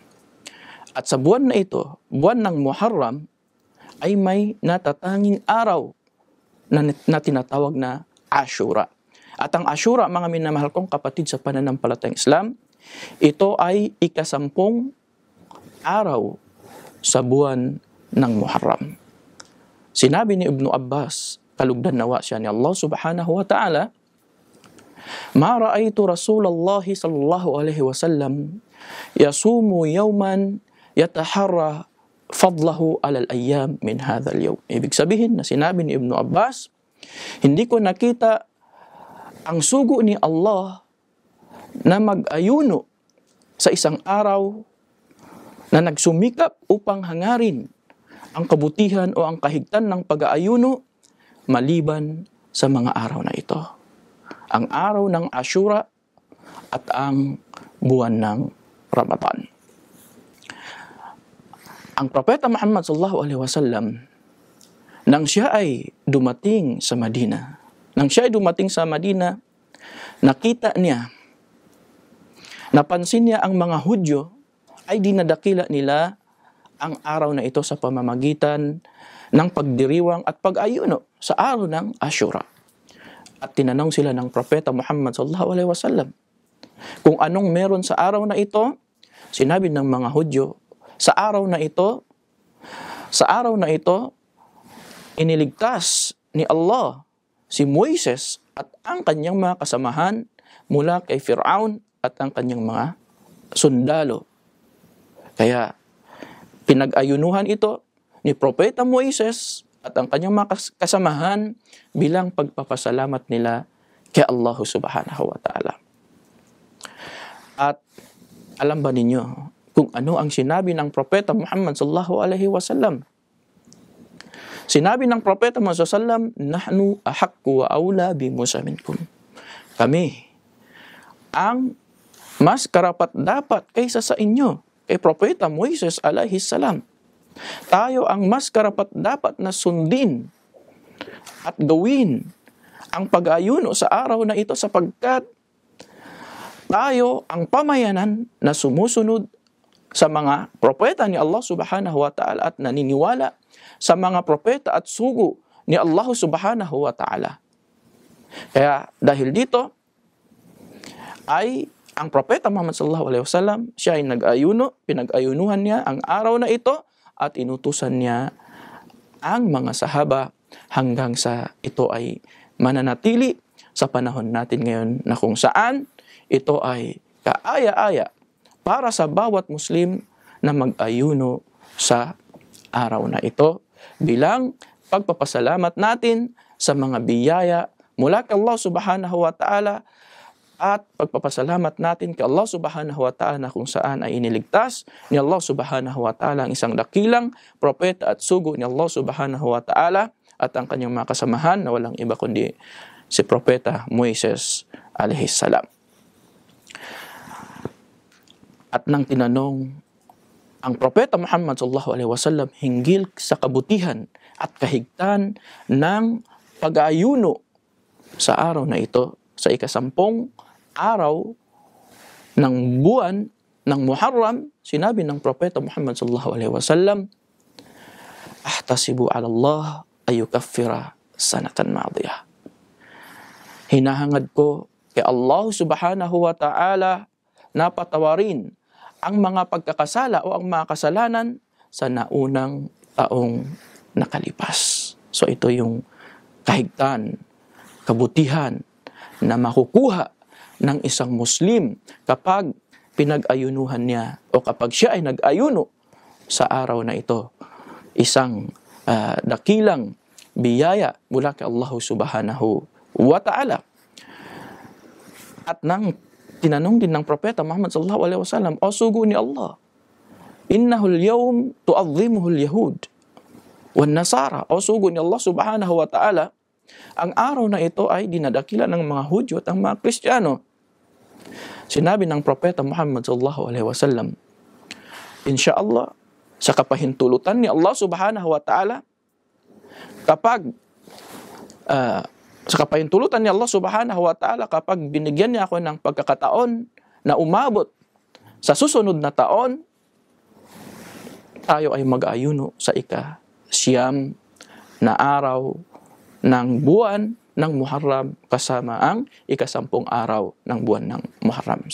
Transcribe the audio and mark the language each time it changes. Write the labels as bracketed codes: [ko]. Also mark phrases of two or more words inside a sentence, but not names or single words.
[tl] At sa buwan na ito, buwan ng Muharram, ay may natatanging araw na tinatawag na Ashura. At ang Ashura, mga minamahal kong kapatid sa pananampalatayang Islam, ito ay ika-10 araw sa buwan ng Muharram. Sinabi ni Ibn Abbas, kalugdan nawa siya ni Allah [ar] سبحانه وتعالى ما رأيت رسول الله صلى الله عليه وسلم يصوم يوما يتحرى فضله على الأيام من هذا اليوم. [tl] Ibig sabihin na sinabi ni Ibn Abbas, hindi ko nakita ang sugo ni Allah na mag-ayuno sa isang araw na nagsumikap upang hangarin ang kabutihan o ang kahigtan ng pag-aayuno maliban sa mga araw na ito. Ang araw ng Ashura at ang buwan ng Ramadan. Ang Propeta Muhammad [ar] صلى الله عليه وسلم, [tl] nang siya ay dumating sa Madina, nakita niya, napansin niya ang mga Hudyo ay dinadakila nila ang araw na ito sa pamamagitan ng pagdiriwang at pag-ayuno sa araw ng Ashura. At tinanong sila ng Propeta Muhammad [ar] صلى الله عليه وسلم [tl] kung anong meron sa araw na ito. Sinabi ng mga Hudyo, sa araw na ito, iniligtas ni Allah si Moises at ang kanyang mga kasamahan mula kay Fir'aun at ang kanyang mga sundalo. Kaya pinag-ayunuhan ito ni Propeta Moises at ang kanyang mga kasamahan bilang pagpapasalamat nila kay Allah [ar] سبحانه وتعالى. [tl] At alam ba ninyo kung ano ang sinabi ng Propeta Muhammad [ar] صلى الله عليه وسلم? [tl] Sinabi ng Propeta Muhammad [ar] صلى الله عليه وسلم نحن أحق وأولى بموسى منكم. [tl] Kami ang mas karapat-dapat kaysa sa inyo, kay Propeta Moises [ar] عليه السلام. [tl] Tayo ang mas karapat-dapat na sundin at gawin ang pag-ayuno sa araw na ito sapagkat tayo ang pamayanan na sumusunod sa mga propeta ni Allah [ar] سبحانه وتعالى [tl] at naniniwala sa mga propeta at sugo ni Allah [ar] سبحانه وتعالى. [tl] Kaya dahil dito ay ang Propeta Muhammad [ar] صلى الله عليه وسلم, [tl] siya ay pinag-ayunuhan niya ang araw na ito at inutusan niya ang mga sahaba hanggang sa ito ay mananatili sa panahon natin ngayon na kung saan ito ay kaaya-aya para sa bawat Muslim na mag-ayuno sa araw na ito bilang pagpapasalamat natin sa mga biyaya mula kay Allah [ar] سبحانه وتعالى [tl] at pagpapasalamat natin kay Allah [ar] سبحانه وتعالى [tl] na kung saan ay iniligtas ni Allah [ar] سبحانه وتعالى [tl] ang isang dakilang propeta at sugo ni Allah [ar] سبحانه وتعالى [tl] at ang kanyang mga kasamahan na walang iba kundi si propeta Moises [ar] عليه السلام. [tl] At nang tinanong ang propeta Muhammad [ar] صلى الله عليه وسلم [tl] hinggil sa kabutihan at kahigtan ng pag-aayuno sa araw na ito, sa ika-10 araw ng buwan ng Muharram, sinabi ng propeta Muhammad [ar] صلى الله عليه وسلم, أحتسب على الله أن يكفر سنة ماضية. [tl] Hinahangad ko kay Allah [ar] سبحانه وتعالى [tl] na patawarin ang mga pagkakasala o ang mga kasalanan sa naunang taong nakalipas. So ito yung kahigtan, kabutihan na makukuha ng isang Muslim kapag pinag-ayunuhan niya o kapag siya ay nag-ayuno sa araw na ito. Isang dakilang biyaya mula kay Allah [ar] سبحانه وتعالى. [tl] At nang tinanong din ng propeta Muhammad [ar] صلى الله عليه وسلم, [tl] o sugo ni Allah, [ar] إنه اليوم تعظمه اليهود والنصارى, [tl] o sugo ni Allah [ar] سبحانه وتعالى, [tl] ang araw na ito ay dinadakila ng mga Hudyo at ang mga Kristiyano. Sinabi ng propeta Muhammad [ar] صلى الله عليه وسلم, [tl] insyaallah, sa kapahintulutan ni Allah [ar] سبحانه وتعالى, [tl] sa kapahintulutan ni Allah [ar] سبحانه وتعالى, [tl] kapag binigyan niya ako ng pagkakataon na umabot sa susunod na taon, tayo ay mag-ayuno sa ika-siyam na araw ng buwan ng Muharram kasama ang ika-10 araw ng buwan ng Muharram.